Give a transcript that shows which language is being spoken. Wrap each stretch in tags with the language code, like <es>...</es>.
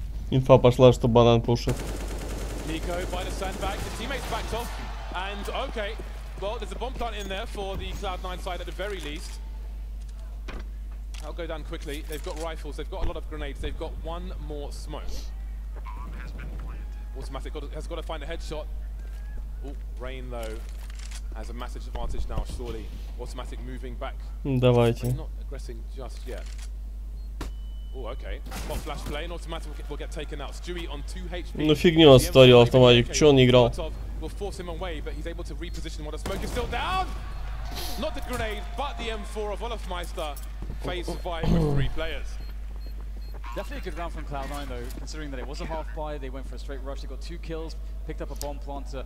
<ru>Инфа пошла, что банан пушит.</ru> <en>Nico by the sandbag, the teammates backed off, and okay, well, there's a bomb plant in there for the Cloud9 side at the very least. I'll go down quickly. They've got rifles, they've got a lot of grenades, they've got one more smoke. Automatic has got to find a headshot. Oh, Rain though has a massive advantage now, surely. Automatic moving back.</en> <ru>Давайте.</ru> <en>Not aggressing just yet. Oh, okay. Spot flash play and Automatic will get taken out. Stewie on 2 HP.</en> <ru>Ну фигню оставил Автоматик, что он не играл?</ru> <en>Will force him away, but he's able to reposition while the smoke is still down. Not the grenade, but the M4 of Olofmeister. FaZe survived with 3 players. Definitely a good round from Cloud9 though, considering that it was a half buy. They went for a straight rush. They got 2 kills, picked up a bomb planter.</en>